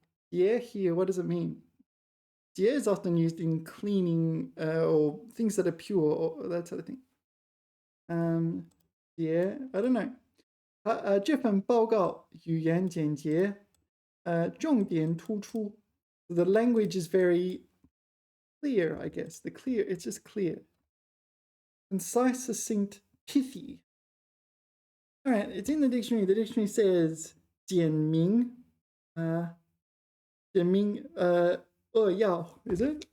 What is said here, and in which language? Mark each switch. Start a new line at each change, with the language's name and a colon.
English: 洁 here, what does it mean? 洁 is often used in cleaning or things that are pure or that sort of thing. 洁, I don't know.
Chinese: 这份报告语言简洁，重点突出.
English: The language is very clear, I guess. It's just clear. Concise, succinct, pithy. All right, it's in the dictionary. The dictionary says 简明, 简明, 扼要, is it?